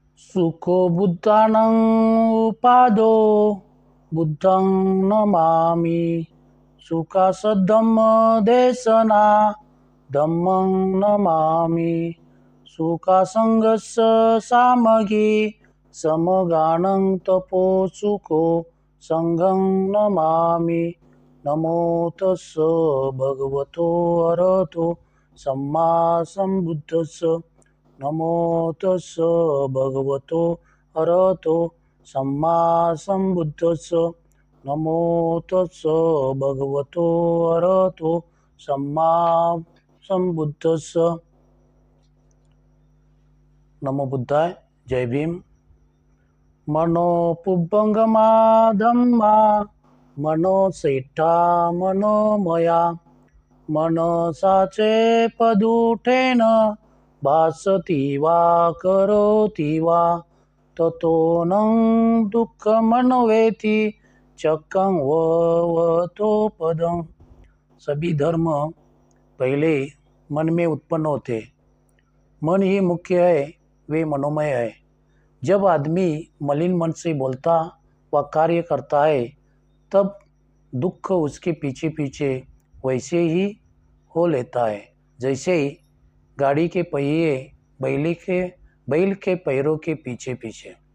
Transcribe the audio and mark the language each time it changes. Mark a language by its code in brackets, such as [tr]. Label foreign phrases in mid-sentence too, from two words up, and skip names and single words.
[pi] सुखो बुद्धानं उपादो बुद्धं नमामि। सुखासद्धम्मदेशना धम्मं नमामि। सुखासङ्गस्य सामगी समगानं तपो सुखो संघं नमामि। नमो तस्स भगवतो अरहतो सम्मा सम्बुद्धस्स। नमो तस्स भगवतो अरहतो सम्मा सम्बुद्धस्स। नमो तस्स भगवतो अरहतो सम्मा सम्बुद्धस्स। नमो बुद्धाय। [hi] जय भीम। [pi] मनो पुब्बंगमा धम्मा मनो सेठा मनोमया मनसाचे पदुठेन भासति वा करोति वा ततो न दुःखमन्वेति चक्रं वतो पदं। [hi] सभी धर्म पहले मन में उत्पन्न होते। मन ही मुख्य है, वे मनोमय है। जब आदमी मलिन मन से बोलता व कार्य करता है तब दुख उसके पीछे पीछे वैसे ही हो लेता है जैसे गाड़ी के पहिए बैल के पैरों के पीछे पीछे।